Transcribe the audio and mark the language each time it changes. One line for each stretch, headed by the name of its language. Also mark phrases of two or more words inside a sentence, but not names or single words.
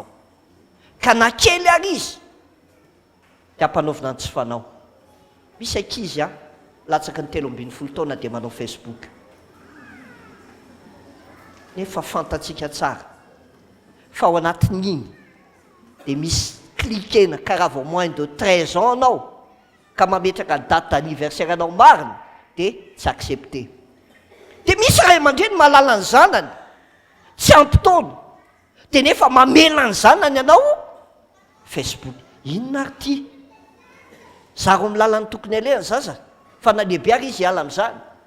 Malagasy: Ka na kely ary izy dia hampanaovina ny tsy fanao. Misy ankizy latsaky ny 3 taona dia manao Facebook. Nefa fantatsika tsara fa ao anatin'iny dia misy klikena karaha vao
French: moins de 13 ans
Malagasy: anao ka mametraka ny
French: date d'anniversaire
Malagasy: anao marina dia tsy accepté. Dia misy ray aman-dreny mahalala ny zanany tsy ampy-taona dia nefa mamela ny zanany anao Facebook. Inona ary ty? Zaro amin'ny lalany tokony alehany zaza fa na lehibe ary izy hiala amin'izany.